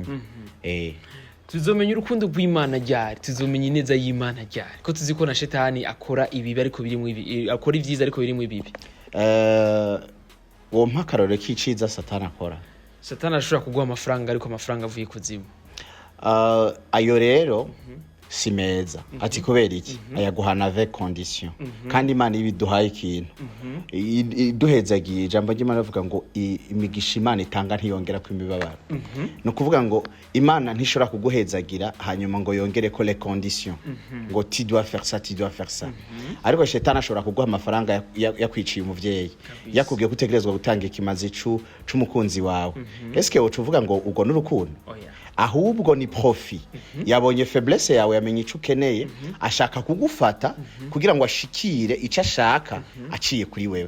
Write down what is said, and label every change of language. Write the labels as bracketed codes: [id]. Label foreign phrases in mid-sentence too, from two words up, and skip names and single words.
[rn] Tuzomenya urukundo rw'Imana ryari, tuzomenya neza y'Imana ryari, ko tuzi ko na shetani akora ibibi ariko birimo ibi, akora ivyiza ariko birimo ibibi. Uwo mpakarore k'iciza Satani akora. Satani ashobora kuguha amafaranga ariko amafaranga avuye kuzimu. Ayo rero si meza. Ati kubera iki? Ayaguhana [fr] avec condition. [rn] Kandi Imana ibiduhaye ikintu iduhezagiye. Ijambo ry'Imana rivuga ngo imigisha Imana itanga ntiyongera ku imibabaro. No kuvuga ngo Imana ntishobora kuguhezagira hanyuma ngo yongere ko [fr] les conditions [rn] ngo [fr] tu dois faire ça, [rn] tu dois faire ça. Ariko shetani ashobora kuguha amafaranga yakwiciye umuvyeyi, yakubwiye gutegerezwa gutanga ikimazi c'umukunzi wawe. Eske wo tuvuga ngo ugo n'urukundo? Ahubwo ni profit. Yabonye faiblesse yawe, yamenye ico ukeneye, ashaka kugufata kugira ngo ashikire ico ashaka aciye kuri wewe.